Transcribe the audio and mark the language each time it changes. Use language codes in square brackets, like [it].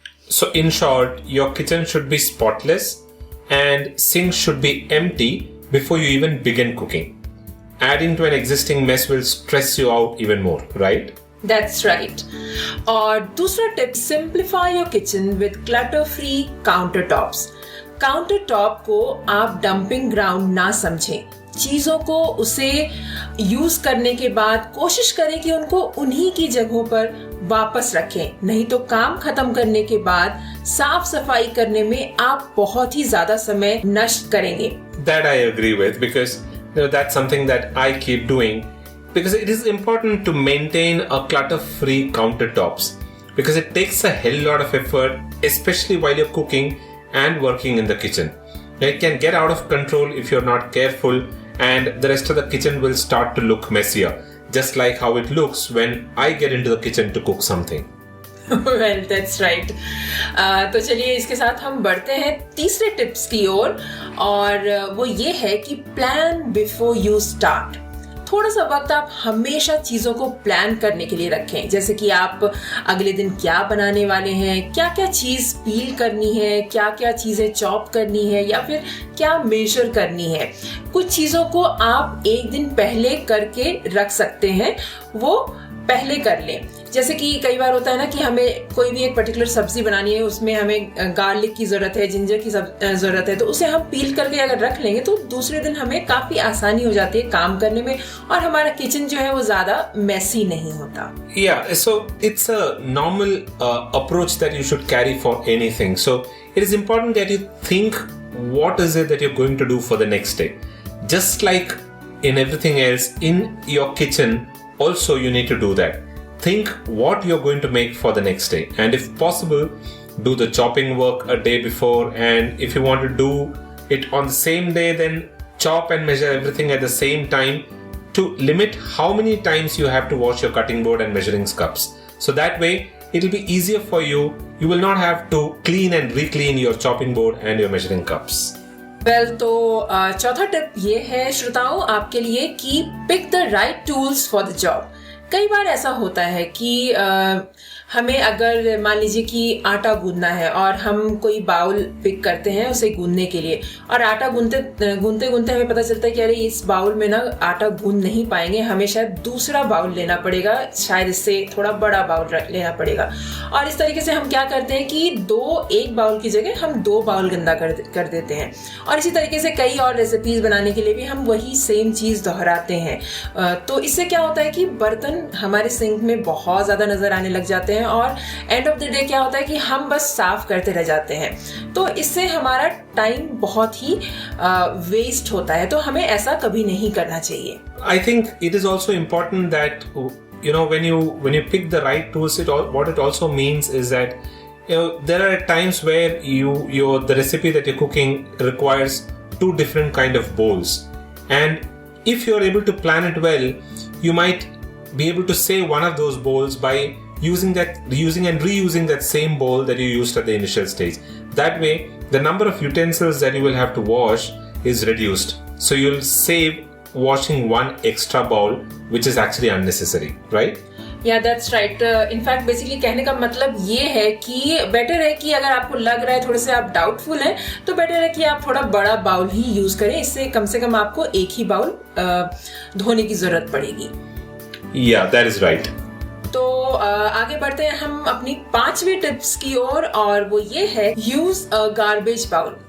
[en] So in short, your kitchen should be spotless and sink should be empty before you even begin cooking. Adding to an existing mess will stress you out even more, right? That's right. [hi] और दूसरा tip, [en] simplify your kitchen with clutter-free countertops. [hi] Countertop को आप dumping ground ना समझें। चीजों को उसे use करने के बाद कोशिश करें कि उनको उन्हीं की जगहों पर वापस रखें, नहीं तो काम खत्म करने के बाद साफ सफाई करने में आप बहुत ही ज्यादा समय नष्ट करेंगे। [en] That I agree with, because that's something that I keep doing, because it is important to maintain a clutter-free countertops, because it takes a hell lot of effort, especially while you're cooking and working in the kitchen. It can get out of control if you're not careful, and the rest of the kitchen will start to look messier, just like how it looks when I get into the kitchen to cook something. Well, that's right. [hi] तो चलिए इसके साथ हम बढ़ते हैं तीसरे tips की ओर, और वो ये है कि [en] Plan before you start. [hi] थोड़ा सा वक्त आप हमेशा चीजों को प्लान करने के लिए रखें, जैसे कि आप अगले दिन क्या बनाने वाले हैं, क्या क्या चीज पील करनी है, क्या क्या चीजें चॉप करनी है, या फिर क्या मेजर करनी है। कुछ चीजों को आप एक दिन पहले करके रख सकते हैं, वो पहले कर लें। जैसे कि कई बार होता है ना कि हमें कोई भी एक पर्टिकुलर सब्जी बनानी है, उसमें हमें गार्लिक की जरूरत है, जिंजर की जरूरत है, तो उसे हम पील करके अगर रख लेंगे तो दूसरे दिन हमें काफी आसानी हो जाती है काम करने में, और हमारा किचन जो है वो ज्यादा मेसी नहीं होता। [en] Yeah, so it's a normal approach that you should carry for anything. So it is important that you think what is it that you're going to do for the next day. just like in everything else, in your kitchen also you need to do that. Think what you're going to make for the next day, and if possible, do the chopping work a day before, and if you want to do it on the same day, then chop and measure everything at the same time to limit how many times you have to wash your cutting board and measuring cups. So that way it'll be easier for you. You will not have to clean and re-clean your chopping board and your measuring cups. [hi] तो चौथा tip ये है श्रोताओं आपके लिए कि [en] Pick the right tools for the job. [hi] कई बार ऐसा होता है कि हमें अगर मान लीजिए कि आटा गूंदना है और हम कोई बाउल पिक करते हैं उसे गूंदने के लिए, और आटा गूंदते गूंदते हमें पता चलता है कि अरे इस बाउल में ना आटा गूंद नहीं पाएंगे, हमें शायद दूसरा बाउल लेना पड़ेगा, शायद इससे थोड़ा बड़ा बाउल लेना पड़ेगा। और इस तरीके से हम क्या करते हैं कि एक बाउल की जगह हम 2 बाउल गंदा कर देते हैं। और इसी तरीके से कई और रेसिपीज बनाने के लिए भी हम वही सेम चीज दोहराते हैं। तो इससे क्या होता है कि बर्तन हमारे सिंक में बहुत ज्यादा नजर आने लग जाते हैं और [en] end of the day [hi] क्या होता है कि हम बस साफ करते रह जाते हैं। तो इससे हमारा टाइम बहुत ही वेस्ट होता है, तो हमें ऐसा कभी नहीं करना चाहिए। [en] I think it is also important that when you pick the right tools, what it also means is that there are times where the recipe that you're cooking requires 2 different kind of bowls, and if you're able to plan it well, you might be able to save one of those bowls by using and reusing that same bowl that you used at the initial stage. That way the number of utensils that you will have to wash is reduced, so you'll save washing one extra bowl which is actually unnecessary, right? Yeah, that's right. In fact, basically [hi] कहने का मतलब ये है कि better है कि अगर आपको लग रहा है थोड़े से आप डाउटफुल हैं, तो बेटर है कि आप थोड़ा बड़ा बाउल ही यूज करें। इससे कम से कम आपको एक ही बाउल धोने की जरूरत पड़ेगी। [en] Yeah, that is right. [hi] तो आगे बढ़ते हैं हम अपनी 5वीं टिप्स की ओर, और वो ये है [en] Use a garbage bowl.